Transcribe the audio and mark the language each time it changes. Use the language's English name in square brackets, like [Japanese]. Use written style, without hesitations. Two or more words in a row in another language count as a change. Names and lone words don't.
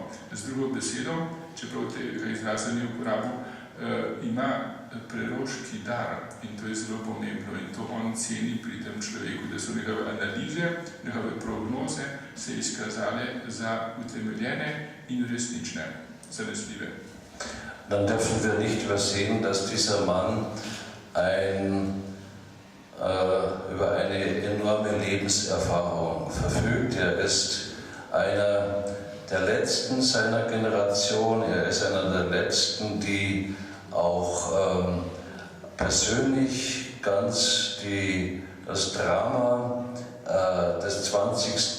[Slovenian] Z drugo besedo, čeprav tega izraza ni uporabil, ima preroški dar in to je zelo pomembno in to on ceni pri tem človeku, da so njegove analize, njegove prognoze se izkazale za utemeljene in resnične, zanesljive. [German] Dann dürfen wir nicht übersehen, dass dieser Mann über eine enorme Lebenserfahrung verfügt. Er ist einer der Letzten seiner Generation, er ist einer der Letzten, die auch persönlich ganz das Drama des 20.